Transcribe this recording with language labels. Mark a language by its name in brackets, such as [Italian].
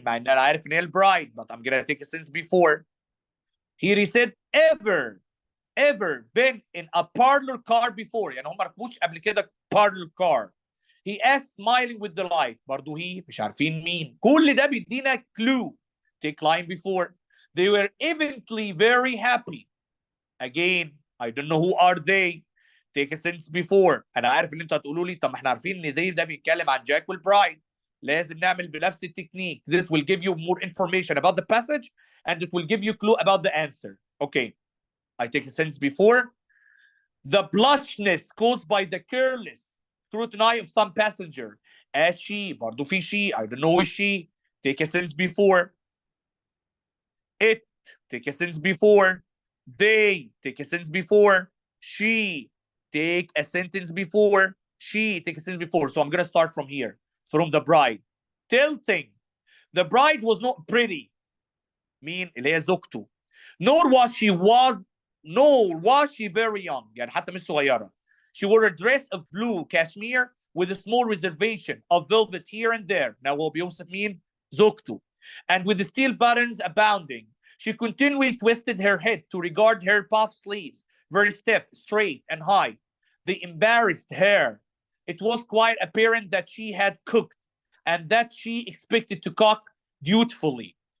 [Arabic] مع ان انا عارف ان هي [English] البرايد, but I'm gonna take it since before. Here he said ever been in a parlor car before. [Arabic] يعني هم ما ركبوش قبل كده parlor car. [English] He asked smiling with delight. [Arabic] برضو he مش عارفين مين. كل ده بيدينا clue. [English] Take line before. They were evidently very happy. Again, I don't know who are they. Take a sense before. [Arabic] انا عارف ان انتوا هتقولوا لي طب ما احنا عارفين ان ده بيتكلم عن جاك والبرايد. لازم نعمل بنفس التكنيك. [English] This will give you more information about the passage and it will give you clue about the answer. Okay. I take a sentence before. The blushness caused by the careless scrutiny of some passenger. As she, [Arabic] برضه في [English] she, I don't know is she. Take a sentence before. It, take a sentence before. They, take a sentence before. She, take a sentence before. She, take a sentence before. So I'm going to start from here, from the bride. Tilting. The bride was not pretty. [Arabic] مين اللي هي زوجته. [English] Nor was she very young. [Arabic] يعني حتى مش صغيرة. [English] She wore a dress of blue cashmere with a small reservation of velvet here and there. [Arabic] Now هو بيوصف مين؟ زوجته. [English] And with the steel buttons abounding. She continually twisted her head to regard her puff sleeves, very stiff, straight, and high. They embarrassed her. It was quite apparent that she had cooked and that she expected to cook dutifully.